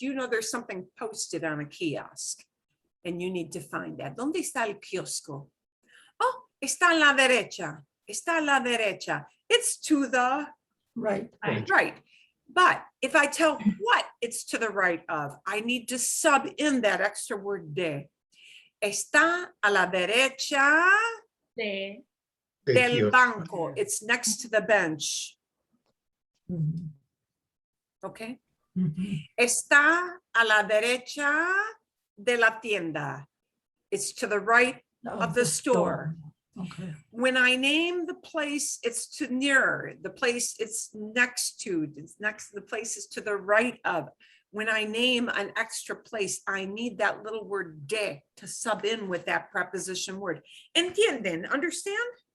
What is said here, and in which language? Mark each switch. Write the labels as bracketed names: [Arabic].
[English] You know, there's something posted on a kiosk and you need to find that. [Spanish] ¿Dónde está el kiosco? Oh, está a la derecha. Está a la derecha. [English] It's to the Right. right. But if I tell what it's to the right of, I need to sub in that extra word de. [Spanish] Está a la derecha del banco. [English] It's next to the bench. [Spanish] Okay. Está a la derecha de la tienda. [English] It's to the right of the store. Okay. When I name the place, it's to near the place it's next to. The place is to the right of. When I name an extra place, I need that little word de to sub in with that preposition word. [Spanish] Entienden? [English] Understand?